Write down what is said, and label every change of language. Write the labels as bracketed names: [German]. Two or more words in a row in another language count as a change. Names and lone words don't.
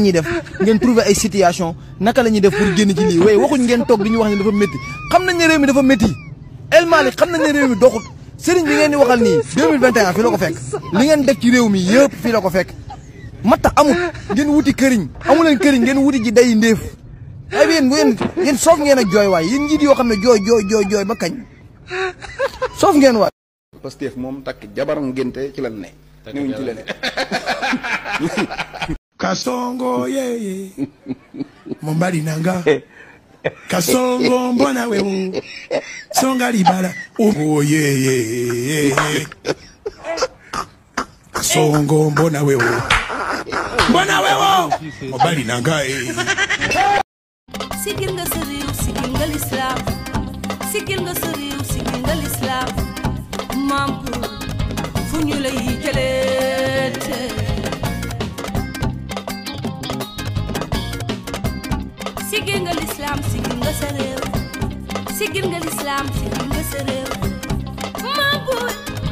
[Wolof] ñuy def ngeen trouver ay situation naka la ñuy def pour génn ci lii waaye waxuñ ngeen toog di ñu wax ne dafa métti xam nañ ne réew mi dafa métti El Malick xam nañ ne réew mi doxut sëriñ bi ngeen di waxal nii 2021 fii la ko fekk li ngeen def ci réew mi yëpp fii la ko fekk matta amut ngeen wuti këriñ amu leen këriñ ngeen wuti ji day ndéef ay bi yéen soof ngeen ak jooy waay yéen njiit yoo xam ne jooy ba kañ soof ngeen waay Pastef moom takk jabar ngénte ci lan ne newuñ ci leneen [Lingala] Kasongo yeye Mombali nanga Kasongo mbona wewe Songa libala oh yeye Kasongo mbona wewe Mombali nanga [Wolof] Sigil nga sa réew sigil nga l'islam sigil nga sa réew sigil nga l'islam maam fu ñu lay jëlee sigil nga l'islam sigil nga sa réew sigil nga l'islam sigil nga sa réew maam